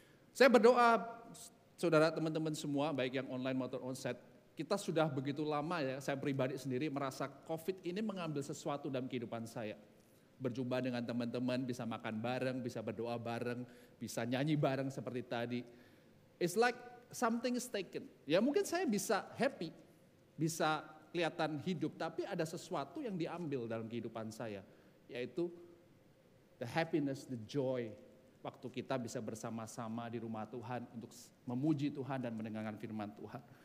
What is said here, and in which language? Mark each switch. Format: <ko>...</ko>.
<id>Saya berdoa, saudara teman-teman semua, baik yang online maupun onsite, kita sudah begitu lama ya, saya pribadi sendiri merasa COVID ini mengambil sesuatu dalam kehidupan saya. Berjumpa dengan teman-teman, bisa makan bareng, bisa berdoa bareng, bisa nyanyi bareng seperti tadi.</id> <en>It's like something is taken.</en> <id>Ya mungkin saya bisa happy, bisa kelihatan hidup, tapi ada sesuatu yang diambil dalam kehidupan saya, yaitu</id> <en>the happiness, the joy,</en> <id>waktu kita bisa bersama-sama di rumah Tuhan untuk memuji Tuhan dan mendengarkan firman Tuhan.</id>